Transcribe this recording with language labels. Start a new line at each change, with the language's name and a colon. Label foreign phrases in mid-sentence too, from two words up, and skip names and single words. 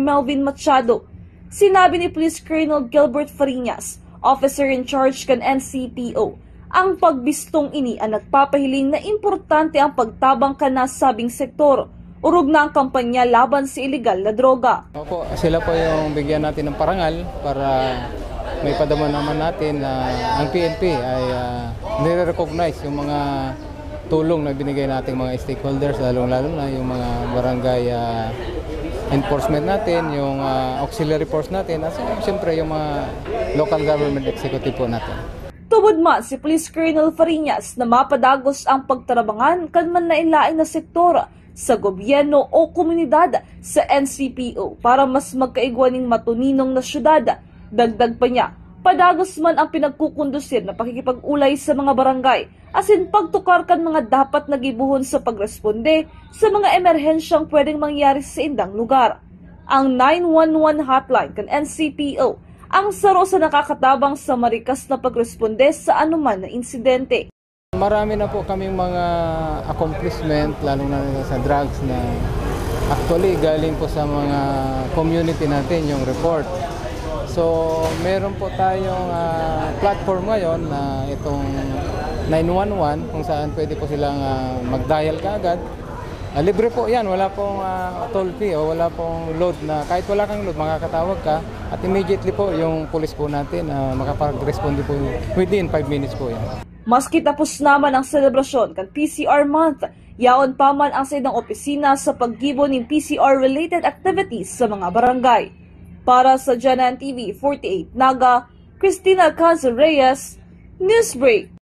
Bikol: Melvin Machado. Sinabi ni Police Colonel Gilbert Fariñas,
English: officer in charge
Bikol: kan NCPO, Ang pagbistong ini ang nagpapahiling na importante ang pagtabang ka na sabing sektor. Urog na ang kampanya laban sa iligal na droga.
Filipino: Opo, sila po yung bigyan natin ng parangal para may padama naman natin na ang PNP ay nire-recognize yung mga tulong na binigay nating mga stakeholders, lalong-lalo na yung mga barangay enforcement natin, yung auxiliary force natin, at siyempre yung mga
English: local government executive
Filipino: po natin.
Bikol: Tubod man si Police Colonel Fariñas na mapadagos ang pagtarabangan kan man nailain na sektor sa gobyerno o komunidad sa NCPO para mas magkaigwaning matuninong na syudad. Dagdag pa niya, padagos man ang pinagkukondusir na pakikipag-ulay sa mga barangay, asin pagtukar kan mga dapat nagibuhon sa pagresponde sa mga emerhensyang pwedeng mangyari sa indang lugar. Ang 911 hotline kan NCPO ang saro sa nakakatabang sa marikas na pagresponde sa anuman na insidente.
Filipino: Marami na po kaming mga accomplishment, lalo na sa drugs na actually galing po sa mga community natin yung report. So meron po tayong platform ngayon na itong 911 kung saan pwede po silang mag-dial kaagad. Libre po yan, wala pong
English: toll fee
Filipino: o wala pong load na kahit wala kang load makakatawag ka at immediately po yung police po natin makapag-responde po
English: within 5 minutes
Filipino: po yan.
Bikol: Maski tapos naman ang selebrasyon kan PCR month, yaon pa man ang sa idang opisina sa paggibo ng PCR-related activities sa mga barangay. Para sa Janan TV 48 Naga, Cristina Canzo Reyes, Newsbreak.